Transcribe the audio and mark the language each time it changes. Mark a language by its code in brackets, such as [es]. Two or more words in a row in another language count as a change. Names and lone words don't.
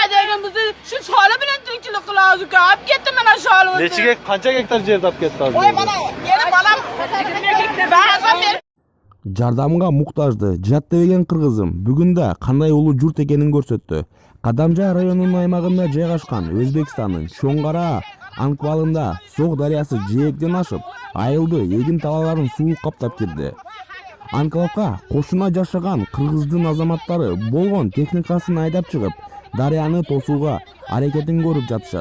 [uz] yerimizni shu sholi bilan tirikchilik qilamiz. Olib ketdi mana sholimizni. Qancha gektar yerni olib ketdi hozir? Voy mana, yana bolam 20 gektar ba'zan [ky] Жардамга муктажды Жаттыбеген кыргызым бүгүндө кандай улуу журт экенин көрсөттү. Кадамжа районунун аймагында жайгашкан Өзбекстандын Чоңгара анквалында Сок дарыясы жээктен ашып, айылды эгин талаларын суу каптап кирди. Анклавга кошуна жашаган кыргыздын азаматтары болгон техникасын айдап чыгып, дарыяны тосууга аракетин көрүп жатышат.